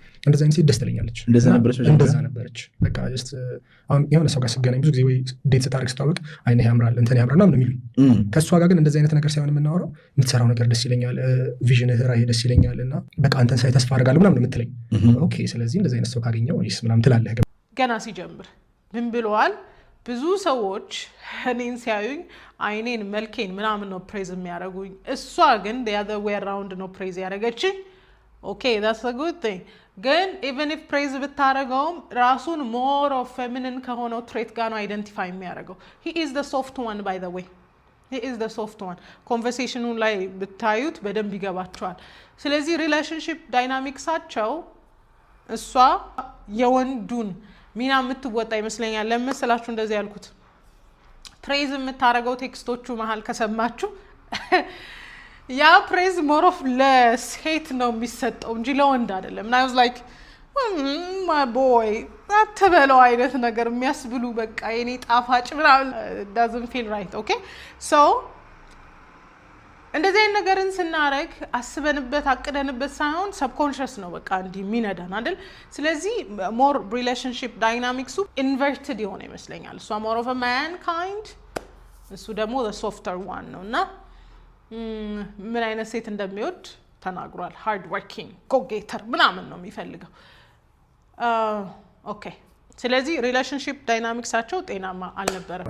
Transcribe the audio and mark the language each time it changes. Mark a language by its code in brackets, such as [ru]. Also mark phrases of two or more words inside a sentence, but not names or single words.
[am] እንደዛ አይነት ሴት ደስ ትለኛለች። እንደዛ ነበረች። በቃ ጀስት አሁን የሆነ ሰው ጋር ስገናኝ ብዙ ጊዜ ወይ ዴት ስታደርግ ስታወቅ አይነ ያምራል እንትን ያምራል ምናምን የሚሉኝ ከእሷ ጋር ግን እንደዚህ አይነት ነገር ሳይሆን የምናወራው የምትሰራው ነገር ደስ ይለኛል፣ ቪዥንህ ራዕይ ደስ ይለኛል እና በቃ አንተን ሳይ ተስፋ አደርጋለሁ ምናምን የምትለኝ ኦኬ ስለዚህ እንደዚህ አይነት ሰው ካገኘው እኔስ ምናምን ትላለህ። ገና ሲጀምር ምን ብለዋል? ብዙ ሰዎች እኔን ሲያዩኝ አይኔን መልኬን ምናምን ነው ፕሬዝ የሚያደርጉኝ፣ እሷ ግን [en] the other way around [am] ነው ፕሬዝ ያደረገችኝ። ኦኬ [en] that's a good thing። [am] ግን [en] even if [am] ፕሬዝ ብታደርገውም ራሱን [en] more of feminine [am] ከሆነው ትሬት ጋር ነው አይደንቲፋይ የሚያደርገው። [en] he is the soft one by the way he is the soft one። [am] ኮንቨርሴሽኑ ላይ ብታዩት በደንብ ይገባቸዋል። ስለዚህ ሪሌሽንሺፕ ዳይናሚክሳቸው እሷ የወንዱን ሚና የምትወጣ ይመስለኛል። ለምስላችሁ እንደዚህ ያልኩት ፕሬዝ የምታደርገው ቴክስቶቹ መሀል ከሰማችሁ ያ ፕሬዝ [en] more of [am] ለሴት ነው የሚሰጠው እንጂ ለወንድ አይደለም። እና [en] I was like my boy [am] አትበለው አይነት ነገር የሚያስብሉ በቃ የኔ ጣፋጭ ምናምን [en] doesn't feel right okay so [am] እንደዚህ አይነት ነገርን ስናረግ አስበንበት አቅደንበት ሳይሆን ሰብኮንሺየስ ነው በቃ እንዲህ የሚነዳን አይደል? ስለዚህ [en] more relationship [am] ዳይናሚክሱ ኢንቨርትድ የሆነ ይመስለኛል። እሷ [en] more of man kind [am] እሱ ደግሞ [en] softer one [am] ነው። እና ምን አይነት ሴት እንደሚወድ ተናግሯል። [en] hard working go-getter [am] ምናምን ነው የሚፈልገው። ኦኬ ስለዚህ ሪሌሽንሺፕ ዳይናሚክሳቸው ጤናማ አልነበረም።